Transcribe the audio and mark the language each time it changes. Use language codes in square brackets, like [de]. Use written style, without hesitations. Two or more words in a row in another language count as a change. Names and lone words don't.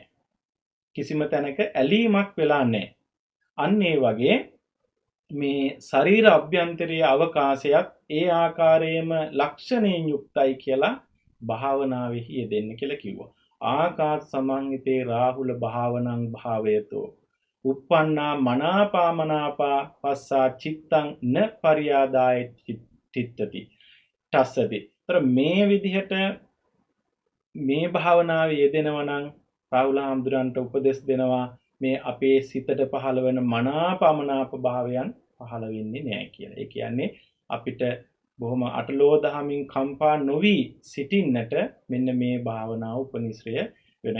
[si] කිසිම තැනක ඇලීමක් වෙලා නැහැ. අන්න ඒ වගේ මේ ශරීර අභ්‍යන්තරයේ අවකාශයත් ඒ ආකාරයෙන්ම ලක්ෂණයෙන් යුක්තයි කියලා භාවනාවෙහි යෙදෙන්න කියලා කිව්වා. [pi] ආකාශ සමන්විතේ රාහුල භාවනං භාවයතෝ uppannā manāpāmanāpā පස්සා චිත්තං න පරියාදාය චිත්තති ටස්සති. [si] ତර මේ විදිහට මේ භාවනාවේ යෙදෙනවා නම් රාහුල හාමුදුරන්ට උපදෙස් දෙනවා මේ අපේ සිතට පහළ වෙන මනාපමනාප භාවයන් පහළ වෙන්නේ නැහැ කියලා. ඒ කියන්නේ අපිට බොහොම අටලෝ දහමින් කම්පා නොවි සිටින්නට මෙන්න මේ භාවනාව උපනිශ්‍රය වෙනවා.